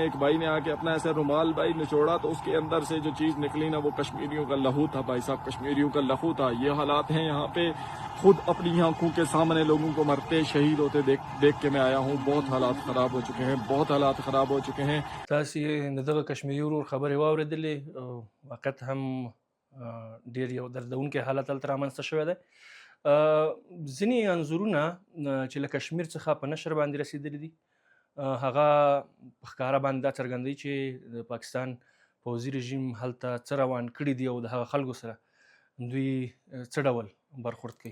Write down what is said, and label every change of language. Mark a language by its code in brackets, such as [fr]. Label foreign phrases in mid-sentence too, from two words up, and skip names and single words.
[ur] ایک بھائی نے آکے اپنا ایسے رومال بھائی نچوڑا تو اسکے اندر سے جو چیز نکلی نا وہ کشمیریوں کا لہو تھا بھائی صاحب، کشمیریوں کا لہو تھا. یہ حالات ہیں یہاں پے، خود اپنی آنکھوں کے سامنے لوگوں کو مرتے شہید ہوتے دیکھ کے میں آیا ہوں. بہت حالات خراب ہو چکے ہیں، بہت حالات خراب ہو چکے ہیں. [ps] تاسې دغه کشمیري ورور خبرې واورېدلې، وقت هم ډېر یو دردونکی حالت هلته رامنځته شوی دی. ځینې انځورونه چې له کشمیر څخه په نشر باندې رسېدلي دي هغه په ښکاره باندې دا څرګندوي چې د پاکستان پوځي رژیم هلته څه روان کړي دي او د هغه خلکو سره دوی څه ډول برخورد کوي.